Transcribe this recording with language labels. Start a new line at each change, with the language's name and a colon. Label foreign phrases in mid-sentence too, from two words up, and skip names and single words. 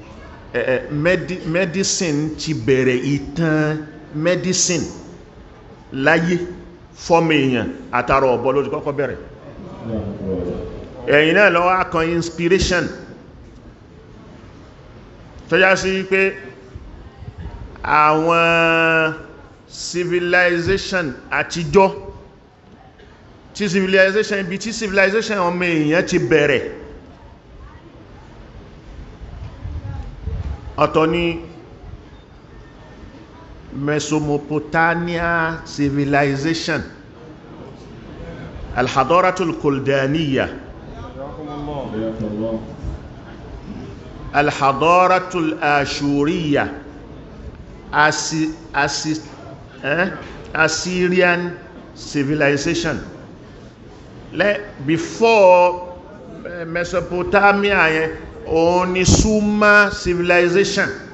Yoruba: medicine ti bẹ̀rẹ̀ ìtàn medicine láyé fọ́mọ èèyàn àtàrà ọ̀bọ ló ti kọ́kọ́ bẹ̀rẹ̀ ẹ̀yìn náà lọ́wọ́ akàn inspiration tó já sí pé àwọn civilization àtijọ́ tí civilization ibi tí civilization ọmọ èèyàn ti bẹ̀rẹ̀ ọ̀tọ̀ ni Mesopotamia civilization
Arabic: الحضارة الكلدانية الحضارة الآشورية
English: Assyrian civilization before Mesopotamia
Yoruba: yẹn òun ni Sumer
English: civilization